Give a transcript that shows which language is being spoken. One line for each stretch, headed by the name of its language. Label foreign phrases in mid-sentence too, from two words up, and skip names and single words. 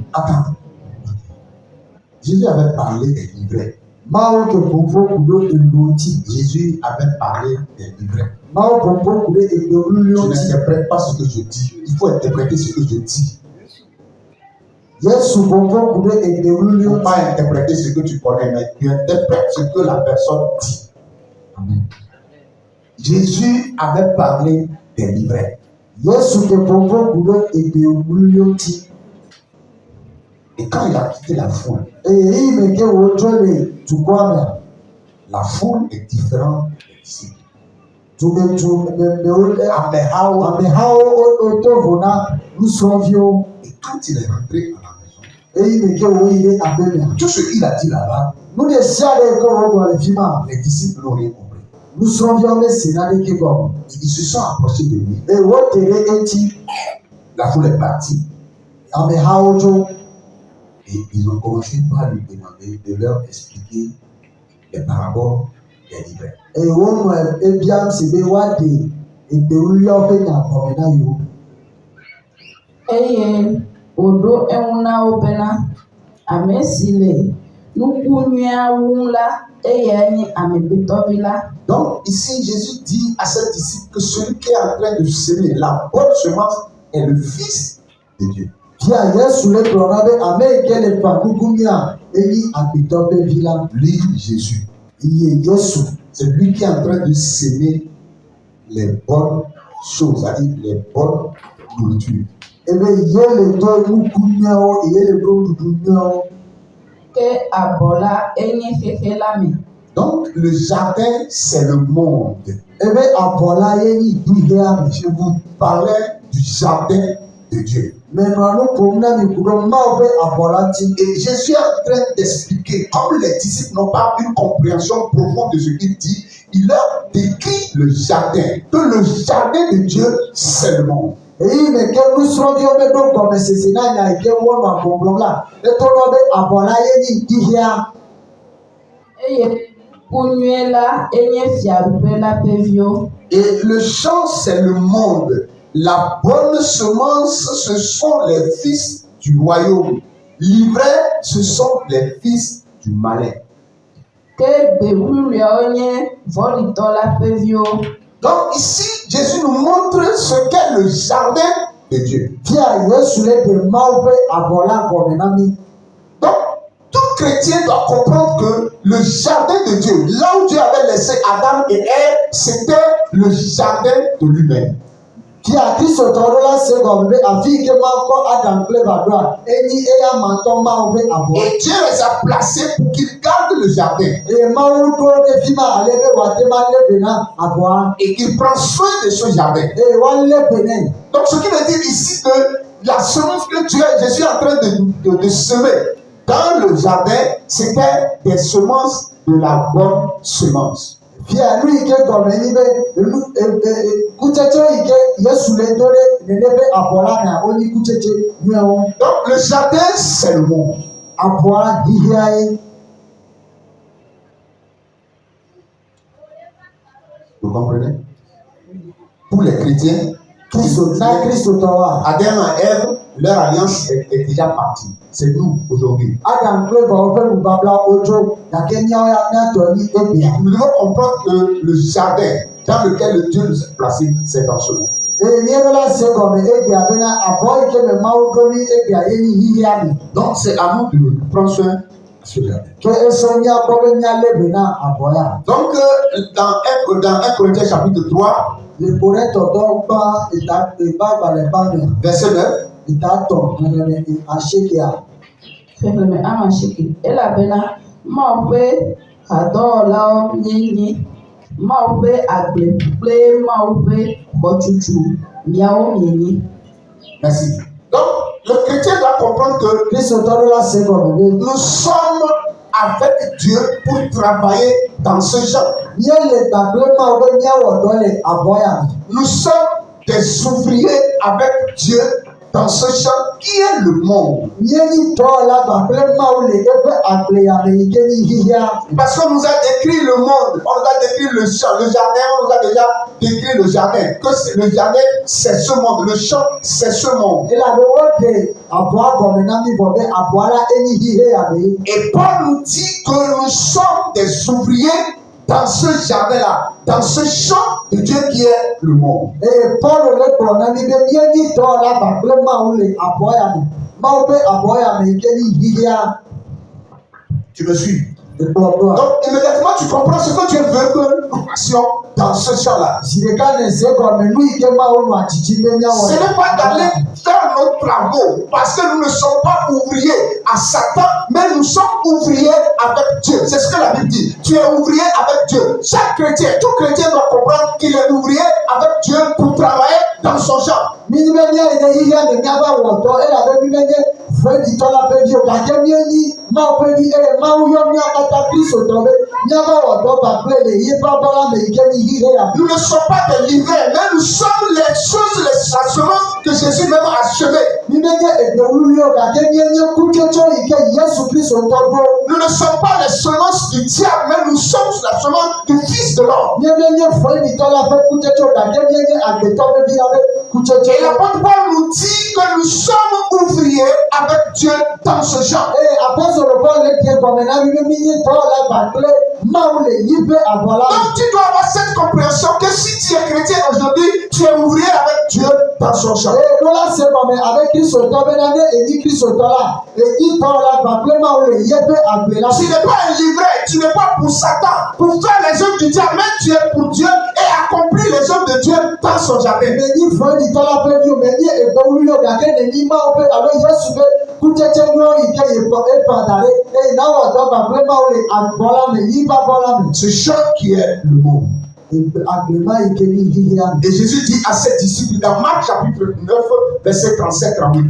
French: Attends. Jésus avait parlé des livrets.
Ewe: Mawu ke ƒoƒo ku ɖo elo ŋuti.
French: Jésus avait parlé des livrets.
Ewe: Mawu ƒoƒo ku ɖe egbe wluwluiwo
French: Tu
Ewe: ŋuti.
French: n'interprètes pas ce que je dis. Il faut interpréter ce que je dis.
Ewe: Yesu ƒoƒo ku ɖe egbe
French: Il ne
Ewe: wluwluiwo
French: faut
Ewe: ŋuti.
French: pas interpréter ce que tu connais, mais tu interprètes ce que la personne dit. Amen. Jésus avait parlé des livrets.
Ewe: Yesu ke ƒoƒo ku ɖe egbe wluwluiwo ŋuti.
French: Et quand il a quitté la foule,
Ewe: Eye eyi me ke wòtso le dukɔa mea,
French: la foule est différente des disciples.
Ewe: memewo ɖe Amehawo. amehawo woto vo na nusrɔ̃viwo.
French: Et quand il est rentré à la maison,
Ewe: Eyi me ke wòyi ɖe aƒe mea.
French: tout ce qu'il a dit là-bas,
Ewe: Nu ɖe sia ɖe ke wògblɔ le fi ma,
French: les disciples n'ont rien compris.
Ewe: nusrɔ̃viawo mese naneke gɔme.
French: Ils se sont approchés de lui.
Ewe: Eye wote ɖe eŋuti.
French: La foule est partie.
Ewe: Amehawo tso.
French: Et ils ont commencé par lui demander de leur expliquer les paraboles des livrets.
Ewe: Eye wonɔ ebiam si be woaɖe egbe wluwluiawo ƒe nya gɔme na yewo. Eye wòɖo eŋu na wo bena, ame si le nuku nyuiawo ŋu la, eyae nye Amegbetɔvi la.
French: Donc ici, Jésus dit à ses disciples que celui qui est en train de semer la bonne semence est le Fils de Dieu.
Ewe: Fia Yesu le gblɔ na be ame yi ke le ƒã nuku mia enyi agbetɔ ƒe vi la.
French: Lui, Jésus,
Ewe: Iye Yesu.
French: c'est lui qui est en train de semer les bonnes choses, c'est-à-dire les bonnes nourritures.
Ewe: Ebe ye le do nuku nyuiawo, ye le do nuɖuɖu nyuiawo. Ke abɔ la enye xexe la me.
French: Donc le jardin, c'est le monde.
Ewe: Ebe abɔ la ye nyi duhea me.
French: Je vous parlais du jardin de Dieu.
Ewe: Menɔa nu ƒom na mi ku ɖe Mawu ƒe abɔ la ŋuti.
French: Et Jésus est en train d'expliquer, comme les disciples n'ont pas une compréhension profonde de ce qu'il dit, il leur décrit le jardin, que le jardin de Dieu, c'est le monde.
Ewe: Eyi me ke nusrɔ̃viwo meɖo gɔmesese na nya yi ke wonɔ gbɔgblɔm la, eto ɖɔ be abɔ la ye nyi duhea. Eye nuku nyui la enye fiaɖuƒe la ƒe viwo.
French: Et le champ, c'est le monde. La bonne semence, ce sont les fils du royaume. L'ivraie, ce sont les fils du malin.
Ewe: Ke gbewuliawo nye vɔ̃ɖitɔ la ƒe viwo.
French: Donc ici, Jésus nous montre ce qu'est le jardin de Dieu.
Ewe: Fia Yesu le de Mawu ƒe abɔ la gɔme na mi.
French: Donc, tout chrétien doit comprendre que le jardin de Dieu, là où Dieu avait laissé Adam et Ève, c'était le jardin de lui-même.
Ewe: Fia Kristotɔ ɖo la se gɔme be afi yi ke Mawu kɔ Adam kple Eva ɖoa, enyi eya matɔ Mawu ƒe abɔ.
French: Et Dieu les a placés pour qu'ils gardent le jardin.
Ewe: Eye Mawu ɖo ɖe fi ma ale be wòate ma lé be na abɔa.
French: Et qu'il prend soin de ce jardin.
Ewe: Eye woalé be nɛ.
French: Donc, ce qui veut dire ici que la semence que Jésus est en train de semer dans le jardin, c'était des semences de la bonne semence.
Ewe: Fia nu yi ke gɔme nyi be kutsetse yi ke Yesu le do ɖe nene ƒe abɔ la mea wonyi kutsetse nyuiewo.
French: Donc, le jardin, c'est le monde.
Ewe: Abɔa hihia ye.
French: Vous comprenez? Pour les chrétiens,
Ewe: Na Kristotɔwoa,
French: Adam et Ève, leur alliance est déjà partie. C'est nous aujourd'hui.
Ewe: Adam kple Evawo ƒe nubabla wodzo gake míawo ya míatɔ nyi ebia.
French: Nous devons comprendre que le jardin dans lequel Dieu nous a placés, c'est dans ce monde.
Ewe: Eye míeɖo la se gɔme ebia bena abɔ yi ke me Mawu ɖo mi ebia ye nyi hihia mi.
French: Donc, c'est à nous de prendre soin de ce jardin.
Ewe: Ke esɔ míakpɔ be míalé be na abɔ ya.
French: Donc, dans 1 Corinthiens chapitre 3,
Ewe: Le Koretɔtɔ gbã agbalẽ gbã mea,
French: verset 9,
Ewe: etatɔ nene asiekea. Xexlẽme amasieke elabena Mawu ƒe hadɔwɔlawo míenye, Mawu ƒe agble kple Mawu ƒe xɔtutu míawo míenye.
French: merci. Donc, le chrétien doit comprendre que
Ewe: Kristotɔ ɖo la se gɔme be
French: nous sommes avec Dieu pour travailler dans ce champ.
Ewe: míele gbàgbé Mawu be míawɔ dɔ le abɔ ya me.
French: Nous sommes des ouvriers avec Dieu dans ce champ qui est le monde.
Ewe: Míenyi dɔwɔla gbàgbé Mawu le eƒe agble ya me yi ke nyi hihia.
French: Parce qu'on nous a décrit le monde, on nous a décrit le champ, le jardin, on nous a déjà décrit le jardin. Le jardin, c'est ce monde, le champ, c'est ce monde.
Ewe: Elabe woɖe abɔa gɔme na mi vɔ be abɔa la enyi hihe ya me.
French: Et Paul nous dit que nous sommes des ouvriers dans ce jardin-là, dans ce champ de Dieu qui est le monde.
Ewe: Eye Paul le gblɔ na mi be míenyi dɔwɔla gbàgbé Mawu le abɔ ya me. Mawu ƒe abɔ ya me yi ke nyi hihia.
French: Tu me suis?
Ewe: Ekplɔ ɖoa.
French: Donc, immédiatement, tu comprends ce que Dieu veut que nous fassions dans ce champ-là.
Ewe: Zi ɖeka ne se gɔme nu yi ke Mawu nɔ atitsi be míawɔ.
French: Ce n'est pas d'aller faire nos travaux parce que nous ne sommes pas ouvriers à Satan, mais nous sommes ouvriers avec Dieu. C'est ce que la Bible dit. Tu es ouvrier avec Dieu. Chaque chrétien, tout chrétien doit comprendre qu'il est ouvrier avec Dieu pour travailler dans son champ.
Ewe: Míayi be míayi ɖe hihia me míava wɔ dɔ elabe mi menye veɖitɔ la ƒe viwo gake míenyi Mawu ƒe vi eye Mawu yɔ mía katã Kristotɔ be míava wɔ dɔ gbàgbé le yeƒe abɔ la me yi ke nyi hihe ya.
French: Nous ne sommes pas des livreurs, mais nous sommes les choses, les semences que Jésus même a semées.
Ewe: Mi menye egbewuwuiwo gake míenye kutsetse yi ke Yesu Kristotɔ ɖo.
French: Nous ne sommes pas les semences du diable, mais nous sommes la semence du Fils de l'homme.
Ewe: Mie menye veɖitɔ la ƒe kutsetse o gake míenye agbetɔ ƒe vi la ƒe kutsetse.
French: Et l'apôtre Paul nous dit que nous sommes ouvriers avec Dieu dans ce champ.
Ewe: Eye apɔsɔlɔ Paul le die gɔme na mi be míenye dɔwɔla gbàgbé Mawu le yi ƒe abɔ la me.
French: Donc tu dois avoir cette compréhension que si tu es chrétien aujourd'hui, tu es ouvrier avec Dieu dans son champ.
Ewe: Eye ɖo la se gɔme abe Kristotɔ bena ne enyi Kristotɔ la enyi dɔwɔla gbàgbé Mawu le yi ƒe agble la me.
French: Tu n'es pas un livret, tu n'es pas pour Satan, pour faire les œuvres du diable, mais tu es pour Dieu et accomplir les œuvres de Dieu dans son jardin.
Ewe: Menyi veɖitɔ la ƒe viwo menye egbewuwuiwo gake nenyi Mawu ƒe alo Yesu ƒe kutsetse nyuiwo yi ke eƒã da ɖe eye nawɔ dɔ gbàgbé Mawu le abɔ la me yi ƒe abɔ la me.
French: Ce champ qui est le monde.
Ewe: Agblema yi ke nyi hihia me.
French: Et Jésus dit à ses disciples dans Marc chapitre 9, verset 37-38.